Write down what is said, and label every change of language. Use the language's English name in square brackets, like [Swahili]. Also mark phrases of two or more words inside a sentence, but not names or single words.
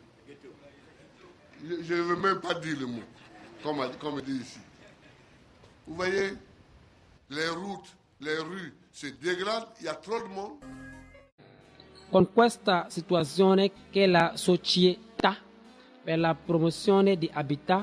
[French] Je ne veux même pas dire le mot, comme on dit ici. Vous voyez, les routes, les rues se dégradent, il y a trop de monde. [Italian] Con questa situazione che la Società per la promozione di habitat